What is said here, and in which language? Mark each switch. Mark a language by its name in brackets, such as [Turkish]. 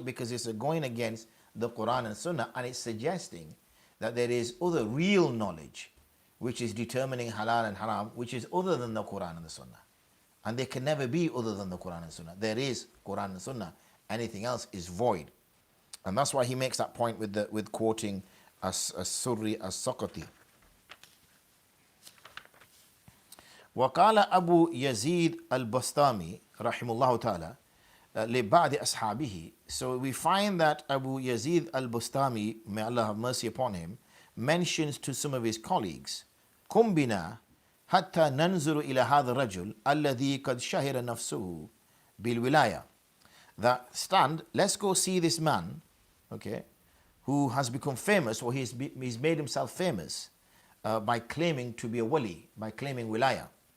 [English] Because it's going against the Quran and Sunnah, and it's suggesting that there is other real knowledge which is determining halal and haram, which is other than the Quran and the Sunnah. And there can never be other than the Quran and Sunnah. There is Quran and Sunnah. Anything else is void. And that's why he makes that point with quoting as-Surri as-Saqati. [Arabic] وقال أبو يزيد البسطامي رحمه الله تعالى لبعض أصحابه. [English] So we find that Abu Yazid al-Bustami, may Allah have mercy upon him, mentions to some of his colleagues, [Arabic] قم بنا حتى ننظر إلى هذا الرجل الذي قد شهر نفسه بالولاية. [English] That stand, let's go see this man, okay, who has become famous, or he's made himself famous by claiming to be a wali, by claiming wilaya.